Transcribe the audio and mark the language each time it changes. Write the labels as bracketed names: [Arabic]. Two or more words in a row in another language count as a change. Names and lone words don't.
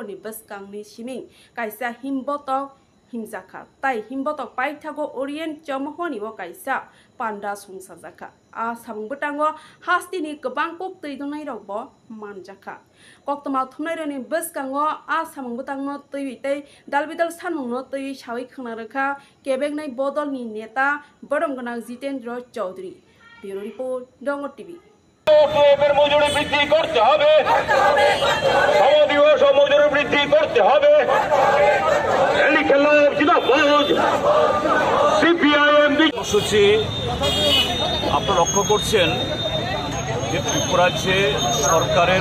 [Kok Borok] ni baskang ni siming kaisa himbotok himjaka tai himbotok paithago Orient Chamohoni wo kaisa panda sungsajaka a samungbutango hasti ni gobang kok tøidongnai rokbo manjaka koktoma thumnaironi baskango a samungbutangno tøiwitei dalbidal sanmungno tøi sawi khangnarekha kebengnai bodol ni neta boromganang Jitendra Chaudhary [English] bureau report [Kok Borok] Dongo TV [Bangla] এর মজুরি বৃদ্ধি করতে হবে সমদিবস মজুরি বৃদ্ধি করতে হবে সিপিআইএম কর্মসূচি আপনারা লক্ষ্য করছেন যে ত্রিপুরাজ্যে সরকারের